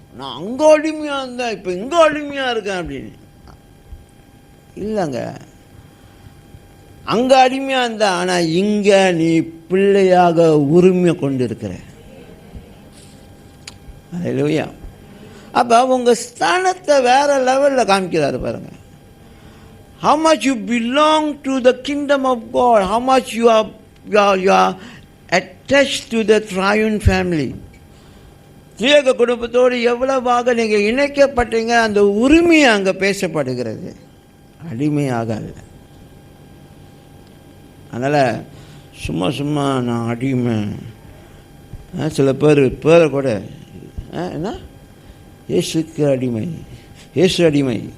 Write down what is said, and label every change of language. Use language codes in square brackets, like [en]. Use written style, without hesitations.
[ta] நான் அங்கே அடிமையாக இருந்தேன், இப்போ இங்கே அடிமையாக இருக்கேன் அப்படின்னு. இல்லைங்க, அங்கே அடிமையாக இருந்த, ஆனால் இங்கே நீ பிள்ளையாக உரிமை கொண்டு இருக்கிற. அல்லேலூயா. அப்போ உங்கள் ஸ்தானத்தை வேற லெவலில் காமிக்கிறாரு பாருங்க. [en] How much you belong to the kingdom of God, how much you are attached to the triune family. [ta] திரியேக குடும்பத்தோடு எவ்வளவாக நீங்கள் இணைக்கப்பட்டீங்க, அந்த உரிமையை அங்கே பேசப்படுகிறது, அடிமையாக அல்ல. அதனால் சும்மா நான் அடிமை. சில பேரை கூட என்ன இயேசுக்கு அடிமை, இயேசு அடிமை.